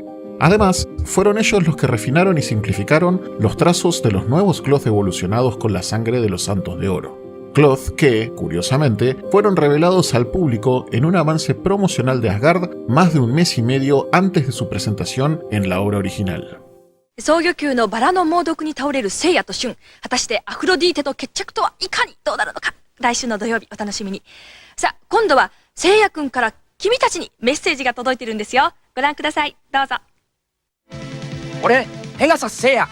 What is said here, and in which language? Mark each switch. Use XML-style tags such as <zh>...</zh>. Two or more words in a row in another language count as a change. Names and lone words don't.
<es>Además, fueron ellos los que refinaron y simplificaron los trazos de los nuevos cloth evolucionados con la sangre de los Santos de Oro. Cloth que, curiosamente, fueron revelados al público en un avance promocional de Asgard más de un mes y medio antes de su presentación en la obra original.</es> <ja>双魚級のバラの猛毒に倒れる聖夜とシュン、果たしてアフロディーテと決着とはいかにどうなるのか、来週の土曜日お楽しみに。さあ、今度は聖夜くんから君たちにメッセージが届いてるんですよ。ご覧ください。どうぞ。俺、ペガサス聖夜。</ja>